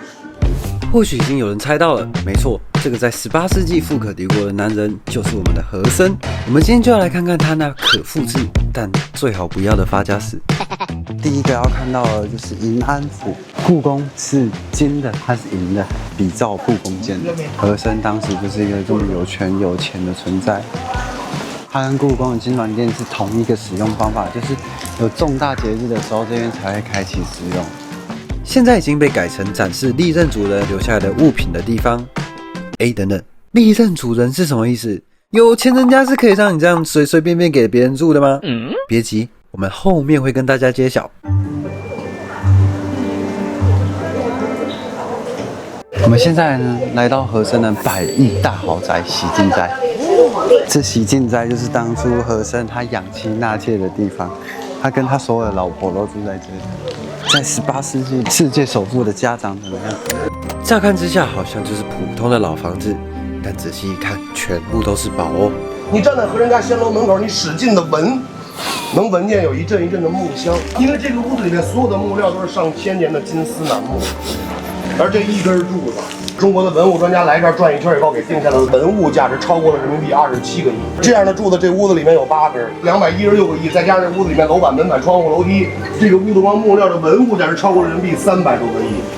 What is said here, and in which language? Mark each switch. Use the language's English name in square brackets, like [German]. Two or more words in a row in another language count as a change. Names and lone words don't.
[Chinese] 或許已經有人猜到了，沒錯，這個在18世紀富可敵國的男人就是我們的和珅。我們今天就要來看看他那可複製但最好不要的發家史。第一個要看到的就是銀安府，故宮是金的，它是银的，比照故宮建的。和珅當時就是一個這麼有權有錢的存在。它跟故宮的金鑾殿是同一個使用方法，就是有重大節日的時候，這邊才會開啟使用。現在已經被改成展示歷任主人留下來的物品的地方。等等，歷任主人是什麼意思？有錢人家是可以讓你這樣隨隨便便給別人住的嗎？別急，我們後面會跟大家揭曉。我們現在呢，來到和珅的100億大豪宅喜進齋。這喜進齋就是當初和珅他養妻納妾的地方，他跟他所有的老婆都住在這裡。在18世紀世界首富的家長怎麼樣？乍看之下好像就是普通的老房子，但仔細一看，全部都是宝哦。你站在和珅家仙樓门口，你使劲的聞，能聞見有一陣一陣的木香，因為這個屋子裡面所有的木料都是上千年的金絲楠木，而這一根柱子，中國的文物專家來這兒轉一圈以後，給定下的文物價值超過了人民幣27個億。這樣的柱子，這屋子裡面有8根，216个億，再加上這屋子裡面樓板、門板、窗戶、樓梯，這個屋子光木料的文物價值超過了人民幣300多個億。